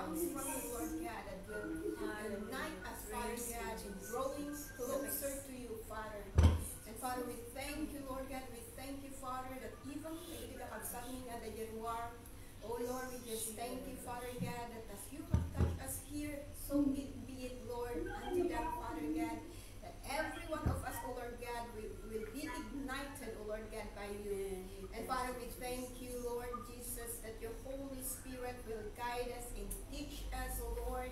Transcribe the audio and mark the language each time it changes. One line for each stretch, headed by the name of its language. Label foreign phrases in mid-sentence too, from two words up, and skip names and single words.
English: from you, Lord God, that will unite us, Father God, in growing closer to you, Father. And Father, we thank you, Lord God. We thank you, Father, that even
Iloko: kita kagsangin nga da
English: January, oh Lord, we just thank you, Father God, that as you have touched us here, so it be it, Lord, unto them, Father God, that every one of us, oh Lord God, will be ignited, oh Lord God, by you. And Father, we thank you, Lord Jesus, that your Holy Spirit will guide us and teach us, oh Lord.